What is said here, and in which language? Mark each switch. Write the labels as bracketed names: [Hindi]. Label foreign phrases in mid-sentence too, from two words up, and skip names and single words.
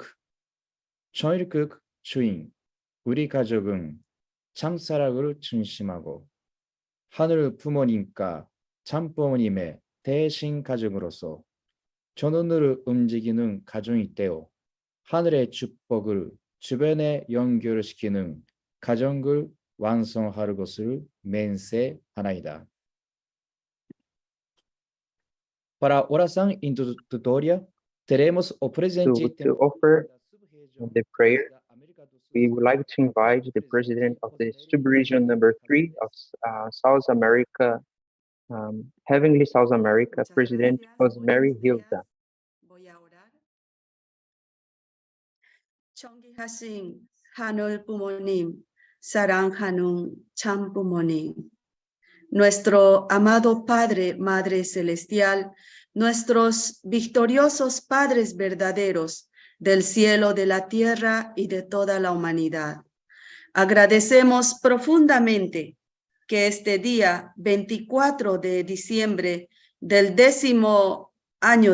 [Korean] 천일국 주인 우리 가족은 참사랑을 중심하고 하늘 부모님과 참부모님의 대신 가족으로서 전원으로 움직이는 가정이 되어 하늘의 축복을 주변에 연결시키는 가정을 완성할 것을 맹세하나이다. [Portuguese] Para a oração introdutória, teremos o presente [English] To offer the prayer, we would like to invite the president of the subregion number 3 of South America, Heavenly South America, President Rosemary Hilda. [Spanish] Voy a orar. [Korean] 존귀하신 하늘 부모님, 사랑하는 참 부모님, [Spanish] nuestro amado Padre, Madre Celestial, nuestros victoriosos padres verdaderos del cielo, de la tierra y de toda la humanidad. Agradecemos profundamente que este día 24 de diciembre del 10º año